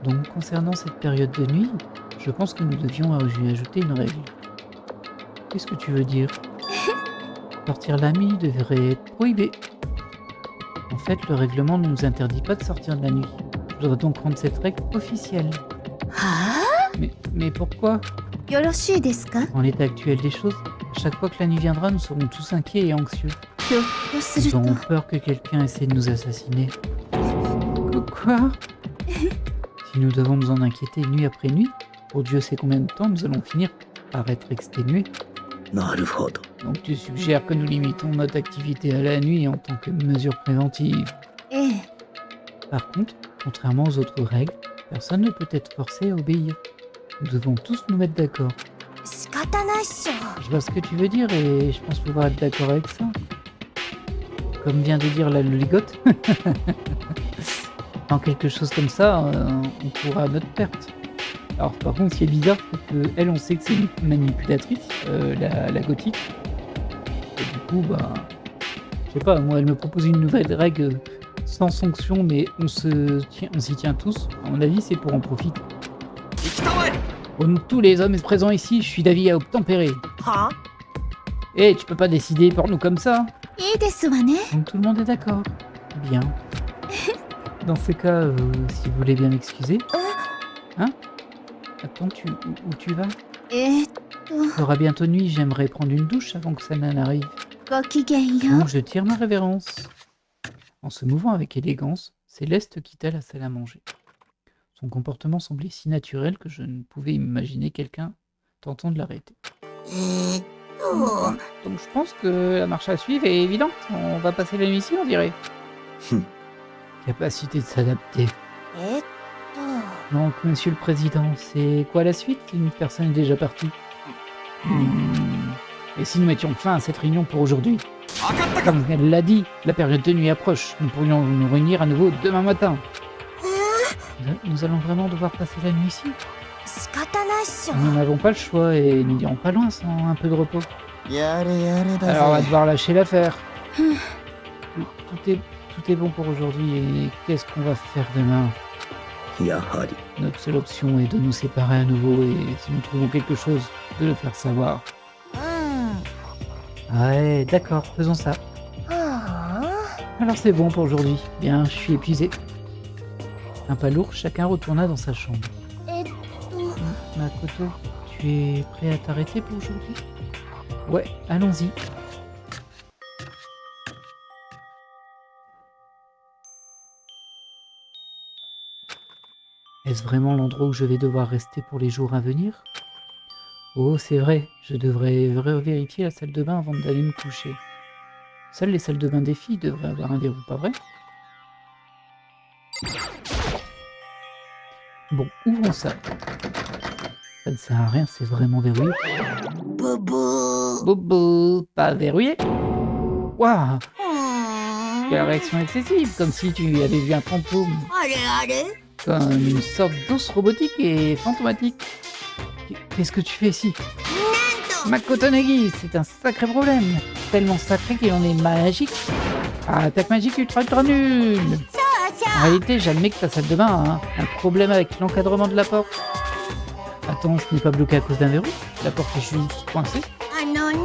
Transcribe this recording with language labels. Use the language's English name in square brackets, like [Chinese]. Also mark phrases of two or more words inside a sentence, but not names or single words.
[French] Donc, concernant cette période de nuit, je pense que nous devions y ajouter une règle. Qu'est-ce que tu veux dire? Sortir la nuit devrait être prohibé. En fait, le règlement ne nous interdit pas de sortir de la nuit. Je dois donc rendre cette règle officielle. は Mais pourquoi? [Japanese] あよろしいですか [French] En l'état actuel des choses, à chaque fois que la nuit viendra, nous serons tous inquiets et anxieux. [Japanese] ひょっとす [French] Nous [Japanese] る [French] aurons [Japanese] と [French] peur que quelqu'un essaie de nous assassiner. Quoi? Si nous devons nous en inquiéter nuit après nuit, pour Dieu sait combien de temps, nous allons finir par être exténués. [Japanese] なるほど [French] Donc tu suggères que nous limitons notre activité à la nuit en tant que mesure préventive. ええ Par contre, contrairement aux autres règles, personne ne peut être forcé à obéir. Nous devons tous nous mettre d'accord. [Japanese] 仕方ないっしょ [French] Je vois ce que tu veux dire et je pense pouvoir être d'accord avec ça. Comme vient de dire la loligote. Dans quelque chose comme ça, on courra à notre perte. Alors par contre, ce qui est bizarre, c'est qu'elle, on sait que c'est une manipulatrice, la gothique. Et du coup, bah... Je sais pas, moi, elle me propose une nouvelle règle sans sanction, mais on s'y tient tous. À mon avis, c'est pour en profiter. [Japanese] 行きたまえ [French] Comme tous les hommes présents ici, je suis d'avis à obtempérer. は Eh, tu peux pas décider pour nous comme ça. [Japanese] いいですわね。 [French] Donc tout le monde est d'accord. Bien. Dans ces cas, si vous voulez bien m'excuser. Hein? Attends, où tu vas? [Japanese] と、 [French] Il aura bientôt nuit, j'aimerais prendre une douche avant que ça n'arrive. [Japanese] ごきげんよう。 [French] Donc je tire ma révérence. En se mouvant avec élégance, Céleste quitta la salle à manger. Son comportement semblait si naturel que je ne pouvais imaginer quelqu'un tentant de l'arrêter. えーっと、 Donc je pense que la marche à suivre est évidente. On va passer la nuit ici, on dirait. Capacité de s'adapter. えっと、 Donc, monsieur le président, c'est quoi la suite? Une personne est déjà partie. Et si nous mettions fin à cette réunion pour aujourd'hui? Comme elle l'a dit, la période de nuit approche. Nous pourrions nous réunir à nouveau demain matin. Nous allons vraiment devoir passer la nuit ici? [Japanese] 仕方ないっしょ。 [French] Nous n'avons pas le choix et nous n'irons pas loin sans un peu de repos. [Japanese] やれやれだ [French] Alors on va [Japanese] ぜ [French] devoir lâcher l'affaire. Tout est bon pour aujourd'hui et qu'est-ce qu'on va faire demain? [Japanese] やはり [French] Notre seule option est de nous séparer à nouveau et si nous trouvons quelque chose, de le faire savoir. うん。 Ouais, d'accord, faisons ça. はあ。 Alors c'est bon pour aujourd'hui. Bien, je suis épuisé. Un pas lourd, chacun retourna dans sa chambre. えっと、 Makoto, tu es prêt à t'arrêter pour aujourd'hui? Ouais, allons-y. Est-ce vraiment l'endroit où je vais devoir rester pour les jours à venir? Oh, c'est vrai, je devrais vérifier la salle de bain avant d'aller me coucher. Seules les salles de bain des filles devraient avoir un verrou, pas vrai? Bon, ouvrons ça. Ça ne sert à rien, c'est vraiment verrouillé. [Japanese] ブブー。 [French] Bobo, pas verrouillé. Waouh, うーん quelle réaction excessive, comme si tu avais vu un fantôme. [Japanese] あれあれ [French] Comme une sorte d'os robotique et fantomatique. Qu'est-ce que tu fais ici? [Japanese] なんと [French] Makoto Nagi, c'est un sacré problème. Tellement sacré qu'il en est magique. Ah, attaque magique ultra nulle. [Japanese] そうそ [French] En réalité, j'admets que ta salle de bain a un problème avec l'encadrement de la porte. Attends, ce n'est pas bloqué à cause d'un verrou? La porte est juste coincée. [Japanese] うあのね